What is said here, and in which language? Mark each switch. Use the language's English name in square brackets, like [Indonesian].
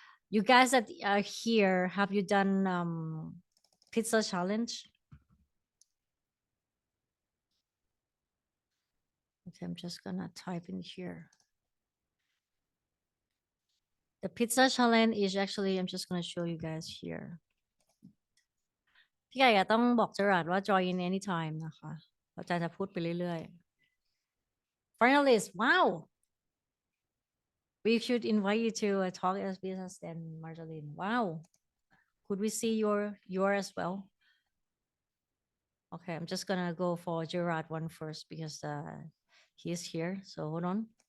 [English] You guys that are here, have you done pizza challenge? Okay, I'm just gonna type in here. The pizza challenge is actually, I'm just gonna show you guys here. [Thai] พี่ไก่ต้องบอกเจอราดว่า [English] join in anytime [Thai] นะคะอาจารย์จะพูดไปเรื่อยๆ [English] Finalist, wow! We should invite you to talk as business and Marjolaine. Wow! Could we see your as well? Okay, I'm just gonna go for Gerard one first because he's here. So hold on.